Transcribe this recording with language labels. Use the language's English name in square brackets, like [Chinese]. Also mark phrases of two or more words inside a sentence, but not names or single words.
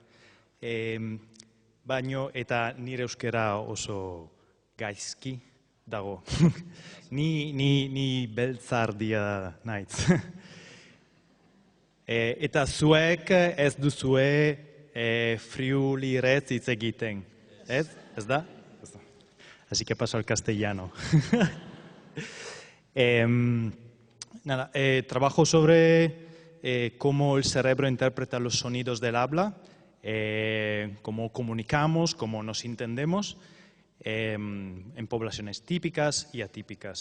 [Basque] Baino eta nire euskara oso gaizki dago. Ni beltzardia naiz. Eta zuek ez duzue friulirez hitz egiten. ¿Es da? [Spanish] Así que paso al castellano. Trabajo sobre cómo el cerebro interpreta los sonidos del habla, cómo comunicamos, cómo nos entendemos en poblaciones típicas y atípicas.